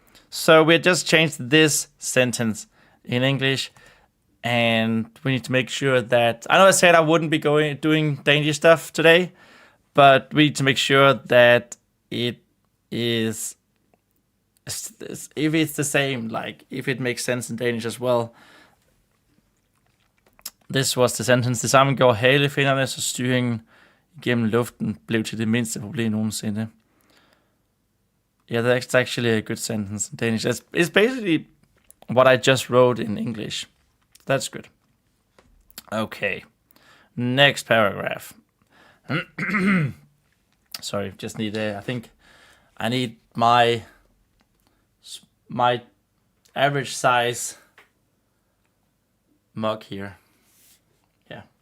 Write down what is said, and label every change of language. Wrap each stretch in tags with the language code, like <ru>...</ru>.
<en>So we just changed this sentence in English, and we need to make sure that, I know I said I wouldn't be doing Danish stuff today, but we need to make sure that it is, if it's the same, like if it makes sense in Danish as well. This was the sentence.</en> <da>Det samme gjorde halefinnerne, så styringen gennem luften blev til det mindste problem nogensinde.</da> <en>Yeah, that's actually a good sentence in Danish. It's basically what I just wrote in English. That's good. Okay. Next paragraph. Sorry, just need I think I need my average size mug here. Yeah.</en>